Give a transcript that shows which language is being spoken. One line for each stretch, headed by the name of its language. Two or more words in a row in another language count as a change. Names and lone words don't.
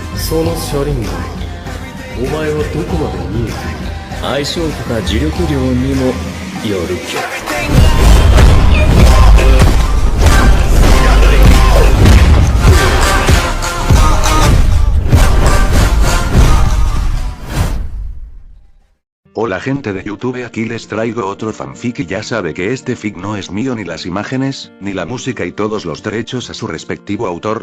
Japanese: その車輪内、お前はどこまで見えている？相性とか磁力量にもよるけど。
Spanish: Hola gente de YouTube, aquí les traigo otro fanfic y ya sabe que este fic no es mío, ni las imágenes, ni la música y todos los derechos a su respectivo autor.